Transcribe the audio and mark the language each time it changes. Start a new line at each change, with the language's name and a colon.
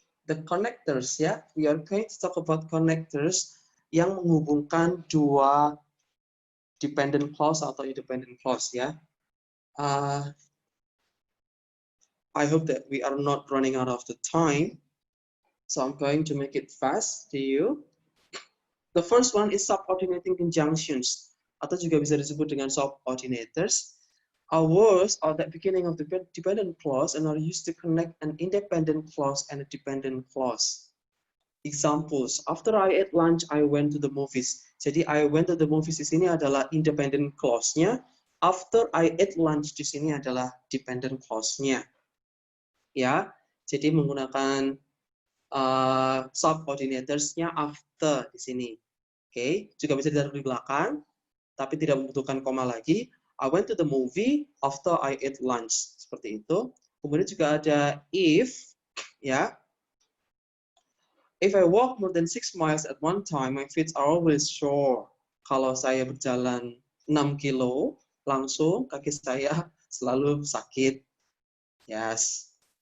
English: The connectors ya. We are going to talk about connectors
Indonesian: yang menghubungkan dua dependent clause atau independent clause ya.
English: I hope that we are not running out of the time. So I'm going to make it fast to you. The first one is subordinating conjunctions,
Indonesian: atau juga bisa disebut dengan subordinators.
English: Are words at the beginning of the dependent clause and are used to connect an independent clause and a dependent clause. Examples, after I ate lunch, I went to the movies.
Indonesian: Jadi
English: I went to the movies
Indonesian: di sini adalah independent clause-nya.
English: After I ate lunch
Indonesian: di sini adalah dependent clause-nya. Ya, jadi menggunakan subordinators-nya after di sini. Oke, juga bisa ditaruh di belakang, tapi tidak membutuhkan koma lagi.
English: I went to the movie after I ate lunch.
Indonesian: Seperti itu. Kemudian juga ada if, ya.
English: If I walk more than 6 miles at one time, my feet are always sore.
Indonesian: Kalau saya berjalan 6 kilo, langsung kaki saya selalu sakit. Yes.